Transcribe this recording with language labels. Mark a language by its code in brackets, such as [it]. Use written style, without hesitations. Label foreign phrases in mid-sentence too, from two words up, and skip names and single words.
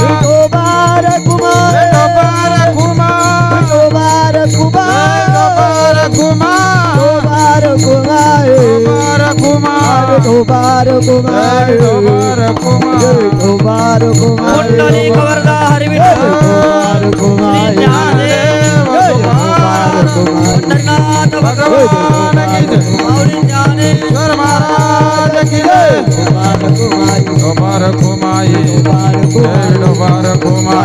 [mr] विठोबा रघुमाई, विठोबा रघुमाई, विठोबा रघुमाई, विठोबा रघुमाई, विठोबा रघुमाई, विठोबा रघुमाई, विठोबा रघुमाई, जय विठोबा रघुमाई, विठोबा रघुमाई, कुंडली कवरदा हरी विठ्ठल, विठोबा रघुमाई, ज्ञानदेव विठोबा रघुमाई, पंढरनाथ [hi] भगवान की जय. [mr] माऊली ज्ञानेश्वर [hi] ईश्वर महाराज की जय. [mr] विठोबा रघुमाई, विठोबा रघुमाई, विठोबा जय रघुमाई, विठोबा रघुमाई,